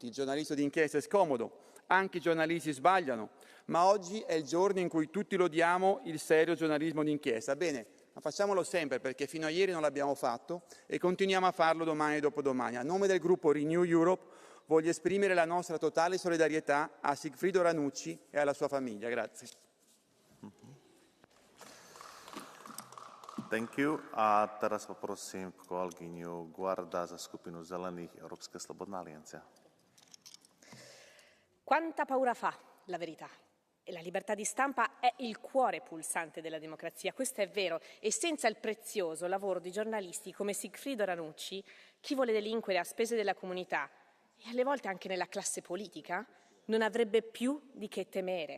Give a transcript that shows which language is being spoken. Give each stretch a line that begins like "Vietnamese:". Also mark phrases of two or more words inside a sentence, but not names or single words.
Italian: Il giornalismo d'inchiesta è scomodo, anche i giornalisti sbagliano, ma oggi è il giorno in cui tutti lodiamo il serio giornalismo d'inchiesta. Bene, ma facciamolo sempre, perché fino a ieri non l'abbiamo fatto e continuiamo a farlo domani e dopodomani. A nome del gruppo Renew Europe voglio esprimere la nostra totale solidarietà a Sigfrido Ranucci e alla sua famiglia. Grazie.
English: Thank you.
Slovak: A teraz poprosím kolegyňu Guarda za skupinu Zelených Európska slobodná aliancia.
Italian: Quanta paura fa la verità? E la libertà di stampa è il cuore pulsante della democrazia, questo è vero, e senza il prezioso lavoro di giornalisti come Sigfrido Ranucci, chi vuole delinquere a spese della comunità e alle volte anche nella classe politica non avrebbe più di che temere.